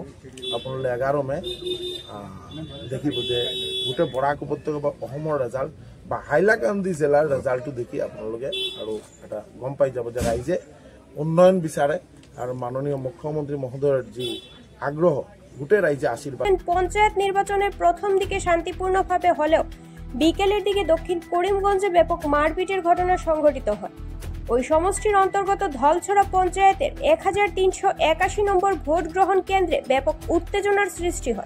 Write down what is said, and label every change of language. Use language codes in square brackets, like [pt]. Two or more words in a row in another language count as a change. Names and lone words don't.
[as] আপোনালোকে 11 মে দেখিব যে গোটেই বৰাক উপত্যকা বা অসমৰ ৰেজাল্ট বা হাইলাকান্দি জিলাৰ ৰেজাল্টটো দেখি আপোনালোকে আৰু এটা গম পাই যাব যে ৰাইজে উন্নয়ন বিচাৰে আৰু মাননীয় মুখ্যমন্ত্ৰী মহোদয়ৰ যি আগ্ৰহ গোটেই রাজ্যে আশীর্বাদ। [bn] পঞ্চায়েত নির্বাচনের প্রথম দিকে শান্তিপূর্ণভাবে হলেও বিকেলের দিকে দক্ষিণ করিমগঞ্জে ব্যাপক মারপিটের ঘটনা সংঘটিত হয়। ওই সমষ্টির অন্তর্গত ধলছড়া পঞ্চায়েতের 1381 নম্বর ভোট গ্রহণ কেন্দ্রে ব্যাপক উত্তেজনার সৃষ্টি হয়।